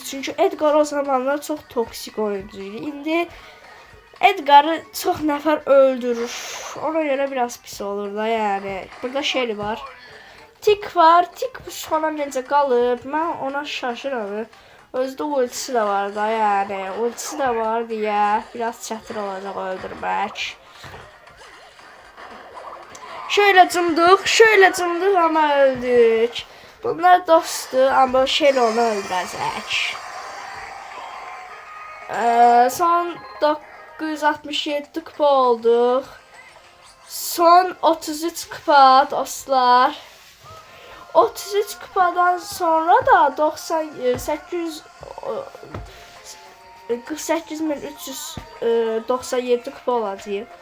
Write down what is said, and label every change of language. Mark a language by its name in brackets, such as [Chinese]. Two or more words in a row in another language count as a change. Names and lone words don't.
[Azerbaijani] Çünki Edgar o zamanlar çox toksik oyuncu idi. İndi Edgar'ı çox nəfər öldürür. Ona görə biraz pis olur da yəni. Burada Shelly var. Tik var. Tik bu sona necə qalıb? Mən ona şaşıram. Özdə ultisi də var da yəni. Ultisi də var deyə biraz çətin olacaq öldürmək. Şöyle cımdıq ama öldük. Bunlar dostdur ama Shelly onu öldürəcək. Son 967 kupa olduq. Son 33 kupa dostlar. 33 kupadan sonra da 48.397 kupa olacaq.